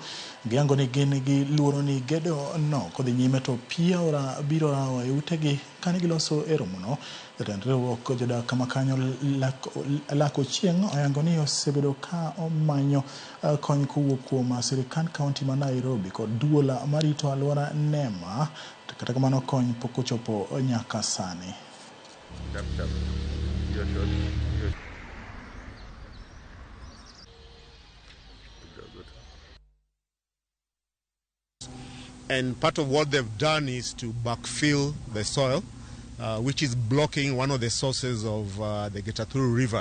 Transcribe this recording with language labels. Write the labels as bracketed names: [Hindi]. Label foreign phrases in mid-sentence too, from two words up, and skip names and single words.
[Luo (Kenya and Tanzania)] Giyango ni gin gi luoro ni gedo no kodhi nyime to pi ora biro rawo e utegi kane giloso e romono. Jatend riwruok Jodak kama kanyo lako chieng' oyango ni osebedo ka omanyo kony kowuok kuom sirikand kaunti ma Nairobi kod duola marito alwora NEMA, kata kamano kony pok ochopo nyaka sani. [English] And part of what they've done is to backfill the soil, which is blocking one of the sources of the Kitisuru River.